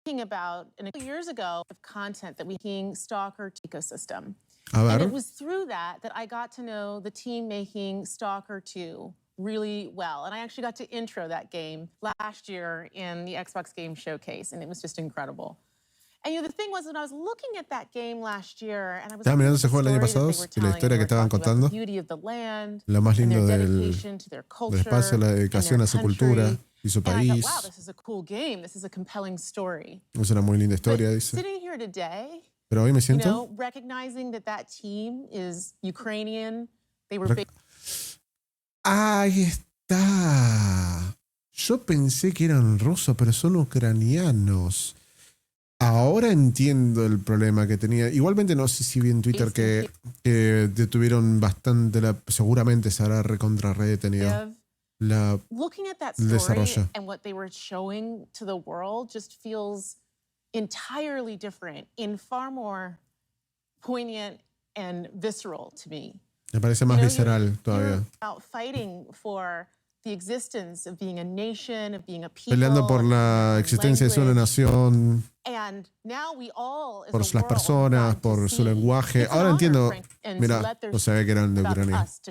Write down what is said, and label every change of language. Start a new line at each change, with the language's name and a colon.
English: Thinking about a few years ago of content that we making Stalker ecosystem. And it was through that I got to know the team making Stalker 2 really well. And I actually got to intro that game last year in the Xbox Game Showcase, and it was just incredible. And you know, the thing was, when I was looking at that game last year, and I was
Spanish: mirando ese juego el año pasado y la historia que estaban contando, lo más lindo del espacio, la dedicación a su cultura y su país.
English: Wow, this is a cool game. This is a compelling story.
Spanish: Es una muy linda historia, dice.
English: Sitting here today,
Spanish: pero hoy me siento,
English: recognizing that team is Ukrainian, they were big.
Spanish: Ahí está. Yo pensé que eran rusos, pero son ucranianos. Ahora entiendo el problema que tenía. Igualmente no sé si vi en Twitter que detuvieron bastante, seguramente se habrá recontra detenido el desarrollo.
English: And what they were showing to the world just feels entirely different and far more poignant and visceral to me.
Spanish: Me parece más visceral todavía.
English: About fighting for the existence of being a nation, of being a people,
Spanish: peleando por la existencia de una nación,
English: and now we all,
Spanish: por las personas, por su lenguaje. Ahora entiendo. Mira, no sabía que eran de Ucrania.